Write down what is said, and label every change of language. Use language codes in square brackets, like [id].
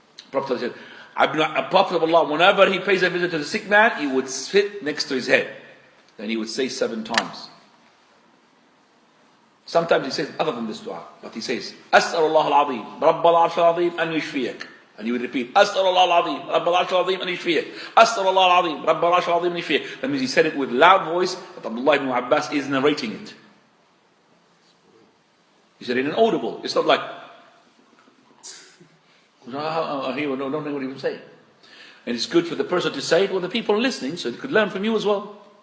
[en] Prophet said, Prophet of Allah, whenever he pays a visit to the sick man, he would sit next to his head. Then he would say 7 times. Sometimes he says other than this dua, but he says, [ar] أسأل الله العظيم رب العرش العظيم أن يشفيك. [en] And he would repeat, [ar] أسأل الله العظيم رب العرش العظيم أن يشفيك. أسأل الله العظيم رب العرش العظيم أن يشفيك. [en] That means he said it with loud voice, but Abdullah ibn Abbas is narrating it. He said it inaudible. It's not like, I don't know what he was saying. And it's good for the person to say it with the people listening, so they could learn from you as well.